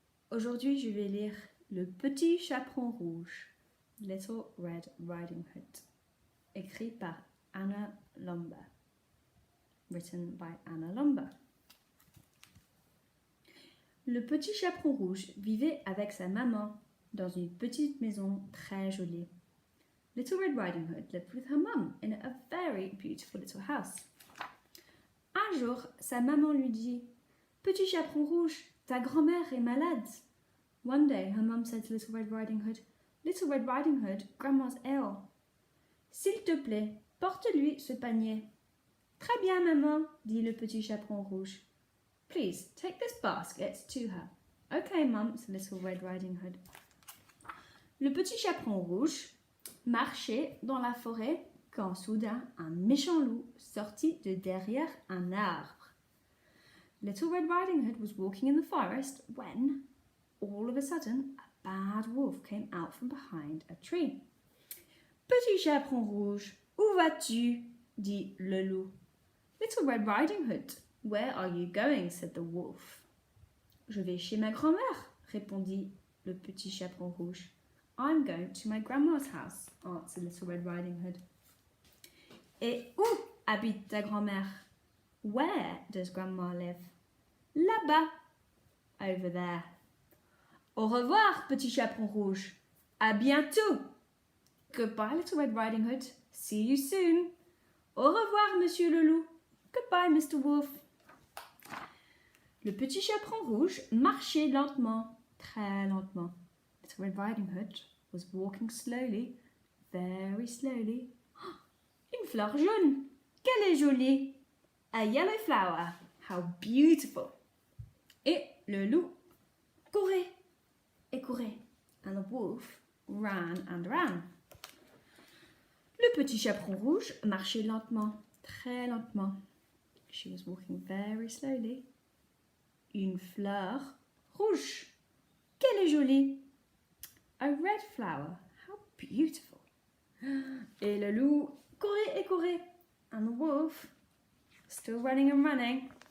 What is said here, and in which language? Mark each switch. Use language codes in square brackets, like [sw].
[fr] Aujourd'hui, je vais lire Le Petit Chaperon Rouge, Little Red Riding Hood, écrit par Anna Lumber. [en] Written by Anna Lumber. [fr] Le petit chaperon rouge vivait avec sa maman dans une petite maison très jolie. [en] Little Red Riding Hood lived with her mum in a very beautiful little house. [fr] Un jour, sa maman lui dit: Petit chaperon rouge, ta grand-mère est malade. [en] One day, her mum said to Little Red Riding Hood, Little Red Riding Hood, Grandma's ill. [fr] S'il te plaît, porte-lui ce panier. Très bien, maman, dit le petit chaperon rouge. [en] Please, take this basket to her. Okay, mum, said Little Red Riding Hood. [fr] Le petit chaperon rouge marchait dans la forêt quand soudain un méchant loup sortit de derrière un arbre. [en] Little Red Riding Hood was walking in the forest when, all of a sudden, a bad wolf came out from behind a tree. [fr] Petit chaperon rouge, où vas-tu? Dit le loup. [en] Little Red Riding Hood, where are you going? Said the wolf. [fr] Je vais chez ma grand-mère, répondit le petit chaperon rouge. [en] I'm going to my grandma's house, answered Little Red Riding Hood. [fr] Et où habite ta grand-mère? [en] Where does grandma live? [fr] Là-bas. [en] Over there. [fr] Au revoir, petit chaperon rouge. À bientôt. [en] Goodbye, Little Red Riding Hood. See you soon. [fr] Au revoir, monsieur le loup. [en] Goodbye, Mr. Wolf. [fr] Le petit chaperon rouge marchait lentement, très lentement. [en] Little Red Riding Hood was walking slowly, very slowly. [fr] Une fleur jaune. Quelle est jolie. [en] A yellow flower. How beautiful. [fr] Et le loup courait et courait. [en] And the wolf ran and ran. [fr] Le petit chaperon rouge marchait lentement, très lentement. [en] She was walking very slowly. [fr] Une fleur rouge. Quelle est jolie. [en] A red flower. How beautiful. [fr] Et le loup courait et courait. [en] And the wolf still running and running.